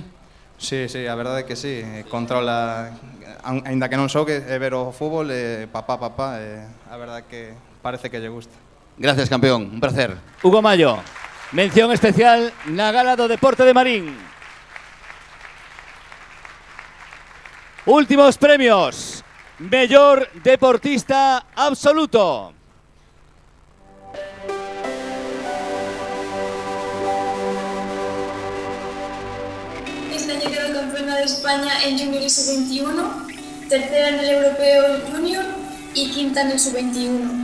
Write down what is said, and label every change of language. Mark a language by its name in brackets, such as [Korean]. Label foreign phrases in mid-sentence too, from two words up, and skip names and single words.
[Galician] Sí, a verdade é que sí, controla, aínda que non xogue, é ver o fútbol, papá, a verdade é que parece que lle gusta. [Spanish] Gracias, campeón, un placer. [Galician] Hugo Mallo, mención especial na gala do Deporte de Marín. Últimos premios. Mellor deportista absoluto. [Spanish] Este año quedó campeona de España en Junior y Sub-21, tercera en el Europeo Junior y quinta en el Sub-21.